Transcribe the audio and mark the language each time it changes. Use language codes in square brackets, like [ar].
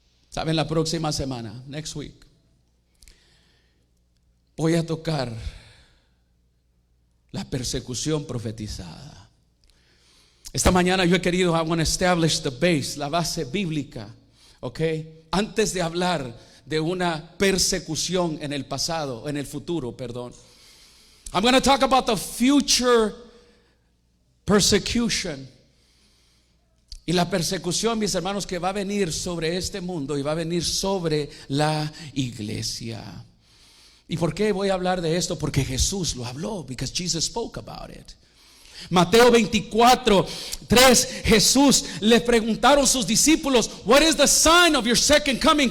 [es] Saben, la próxima semana, [en] next week, [es] voy a tocar la persecución profetizada. Esta mañana yo he querido, [en] I want to establish the base, [es] la base bíblica, antes de hablar de una persecución en el pasado, en el futuro, perdón. [en] I'm going to talk about the future persecution. [es] Y la persecución, mis hermanos, que va a venir sobre este mundo y va a venir sobre la iglesia. ¿Y por qué voy a hablar de esto? Porque Jesús lo habló, [en] because Jesus spoke about it. [es] Mateo 24:3, Jesús le preguntaron sus discípulos, [en] what is the sign of your second coming?